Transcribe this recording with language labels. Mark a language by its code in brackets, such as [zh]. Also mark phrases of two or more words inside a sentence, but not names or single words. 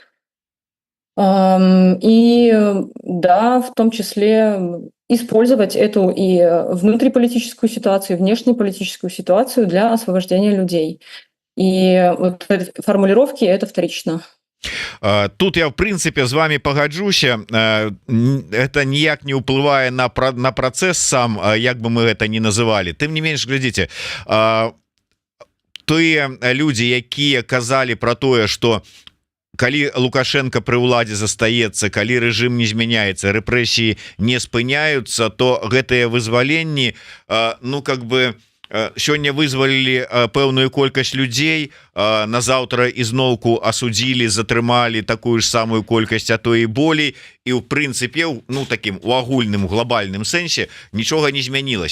[ru] И да, в том числе использовать эту и внутриполитическую ситуацию, и внешнеполитическую ситуацию для освобождения людей. И вот эти формулировки- это вторично. [be] Тут я в прынцыпе з вами пагаджуся, это ніяк не ўплывае на працэс сам, як бы мы гэта не называлі. Тым не менш, глядзіце, тыя людзі, якія казалі про тое, что калі Лукашенко пры ўладзе застаецца, калі рэжым не змяняецца, рэпрэсіі не спыняюцца, то гэтыя вызваленні, ну [ru] как бы [be] сёння вызвалілі пэўную колькасць людзей, назаўтра ізноўку асудзілі, затрымалі такую ж самую колькасць, а то і болей, і ў прынцыпе, ну такім у агульным глобальным сэнсе нічога не змянілася.